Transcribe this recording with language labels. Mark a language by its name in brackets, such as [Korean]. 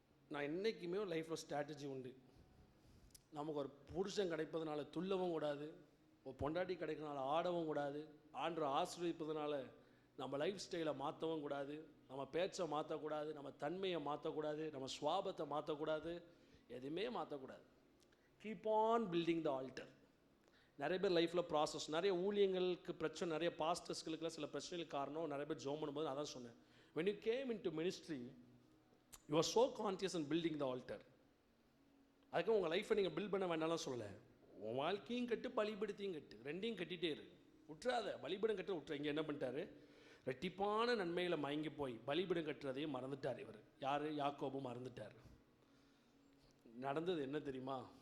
[Tamil] நான் என்றைக்குமே லைஃப்பில் ஸ்ட்ராட்டஜி உண்டு. நமக்கு ஒரு புருஷன் கிடைப்பதனால துள்ளவும் கூடாது, ஒரு பொண்டாட்டி கிடைக்கிறதுனால ஆடவும் கூடாது, ஆண்டவர் ஆசீர்வதிப்பதனால நம்ம லைஃப் ஸ்டைலை மாற்றவும் கூடாது, நம்ம பேச்சை மாற்றக்கூடாது, நம்ம தன்மையை மாற்றக்கூடாது, நம்ம சுவாபத்தை மாற்றக்கூடாது, எதுவுமே மாற்றக்கூடாது. Keep on building the alter. நிறைய பேர் லைஃப்பில் ப்ராசஸ், நிறைய ஊழியங்களுக்கு பிரச்சனை, நிறைய பாஸ்டர்ஸ்களுக்குலாம் சில பிரச்சனைகளுக்கு காரணம் நிறைய பேர் ஜோம் பண்ணும்போது அதான் சொன்னேன். [English] when you came into ministry you are so conscious in building the altar. [Tamil] அதுக்கு உங்கள் லைஃப்பை நீங்கள் பில்ட் பண்ண வேண்டாம்லாம் சொல்லலை. உன் வாழ்க்கையும் கட்டு பலிபீடத்தையும் கட்டு, ரெண்டையும் கட்டிகிட்டே இரு. விட்டுறாத. பலிபீடம் கட்ட விட்டுற. இங்கே என்ன பண்ணிட்டாரு? ரெட்டிப்பான நன்மைகளை மயங்கி போய் பலிபீடம் கட்டுறதையும் மறந்துட்டார். இவர் யார்? யாக்கோபு மறந்துட்டார். நடந்தது என்ன தெரியுமா?